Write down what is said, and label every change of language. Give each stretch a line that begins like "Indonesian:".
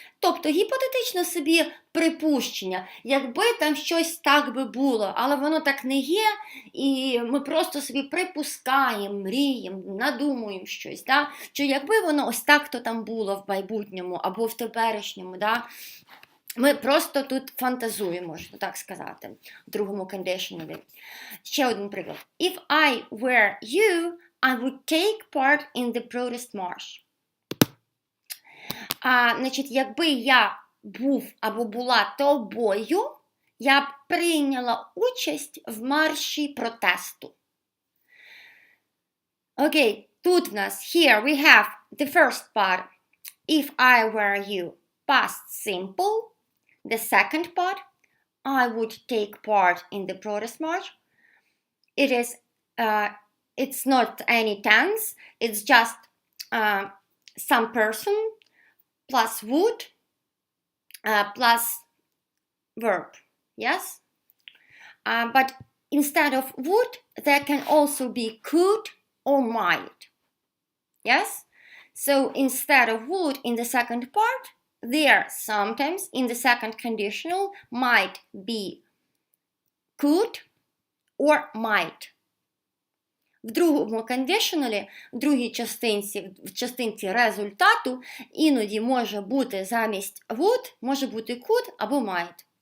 Ukrainian: Тобто гіпотетично собі припущення, якби там щось так би було, але воно так не є, і ми просто собі припускаємо, мріємо, надумуємо щось, да? Що якби воно ось так-то там було в майбутньому або в теперішньому, да? Ми просто тут фантазуємо, можна так сказати, в другому conditional. Ще один приклад.
English: If I were you, I would take part in the protest march.
Ukrainian: Значить, якби я був або була тобою, я б прийняла участь в марші протесту.
English: Окей,
Ukrainian: тут в нас,
English: here we have the first part, if I were you, past simple. The second part, I would take part in the protest march. It is, it's not any tense, it's just some person plus would plus verb, yes? But instead of would, there can also be could or might, yes? So instead of would in the second part, there sometimes in the second conditional might be could or might.
Ukrainian: В другому conditional, в другій частинці, в частинці результату, іноді може бути замість would, може бути could або might.